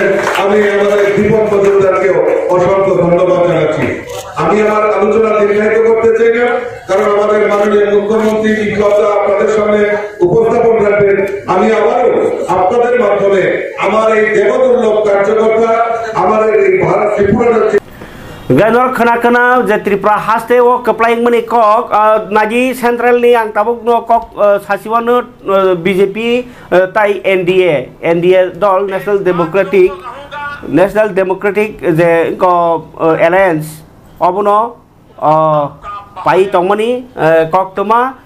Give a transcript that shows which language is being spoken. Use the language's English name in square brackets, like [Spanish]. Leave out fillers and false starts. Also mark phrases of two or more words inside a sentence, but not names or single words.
[Bangla] আমি আমাদের দীপক মজুমদারকে অসংখ্য ধন্যবাদ জানাচ্ছি। আমি আমার আলোচনা দীর্ঘায়িত করতে চাই না, কারণ আমাদের মাননীয় মুখ্যমন্ত্রী বিপ্লবদা আপনাদের সামনে উপস্থাপন রাখবেন। আমি আবারও আপনাদের মাধ্যমে আমার এই দেবদুর্লভ কার্যকর্তা, আমাদের এই ভারত ত্রিপুরার [Kok Borok] Ganor kena je Tripura haste o keplaing meni kok naji central ni ang tabuk no kok sasiwan BJP tai NDA dol National Democratic je ko alliance obono pai tongmani kok toma